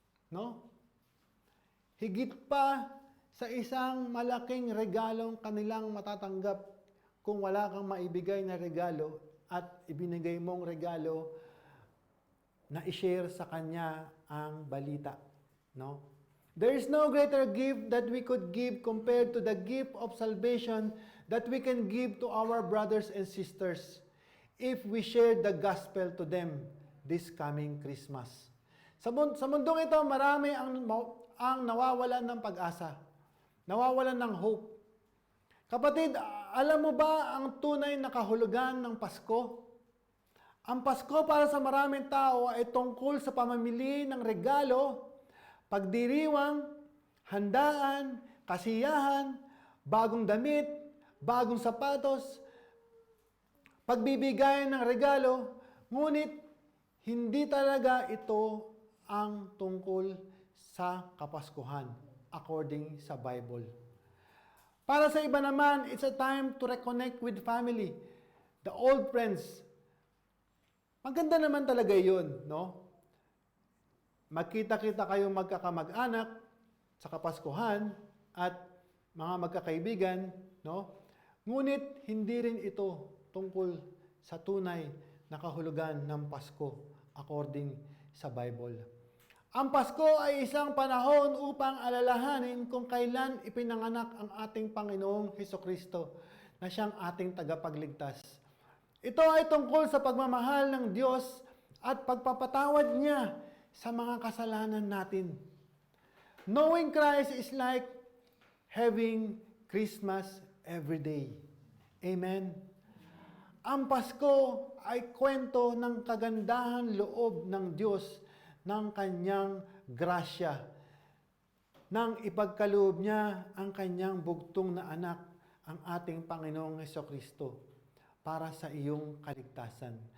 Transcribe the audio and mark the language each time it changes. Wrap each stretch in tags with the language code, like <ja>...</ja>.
<tl>No? Higit pa sa isang malaking regalong kanilang matatanggap kung wala kang maibigay na regalo at ibinigay mong regalo na i-share sa kanya ang balita. No?</tl> <en>There is no greater gift that we could give compared to the gift of salvation that we can give to our brothers and sisters if we share the gospel to them this coming Christmas.</en> <tl>Sa mundong ito, marami ang nawawalan ng pag-asa, nawawalan ng hope. Kapatid, alam mo ba ang tunay na kahulugan ng Pasko? Ang Pasko para sa maraming tao ay tungkol sa pamamili ng regalo, pagdiriwang, handaan, kasiyahan, bagong damit, bagong sapatos, pagbibigay ng regalo, ngunit hindi talaga ito ang tungkol sa Kapaskuhan according sa Bible. Para sa iba naman,</tl> <en>it's a time to reconnect with family, the old friends.</en> <tl>Maganda naman talaga yun, no? Magkita-kita kayong magkakamag-anak sa Kapaskuhan at mga magkakaibigan, no? Ngunit hindi rin ito tungkol sa tunay na kahulugan ng Pasko according sa Bible. Ang Pasko ay isang panahon upang alalahanin kung kailan ipinanganak ang ating Panginoong Hesukristo na siyang ating tagapagligtas. Ito ay tungkol sa pagmamahal ng Diyos at pagpapatawad niya sa mga kasalanan natin.</tl> <en>Knowing Christ is like having Christmas every day. Amen?</en> <tl>Ang Pasko ay kwento ng kagandahan loob ng Diyos ng kanyang grasya, nang ipagkaloob niya ang kanyang bugtong na anak, ang ating Panginoong Hesukristo, para sa iyong kaligtasan.</tl>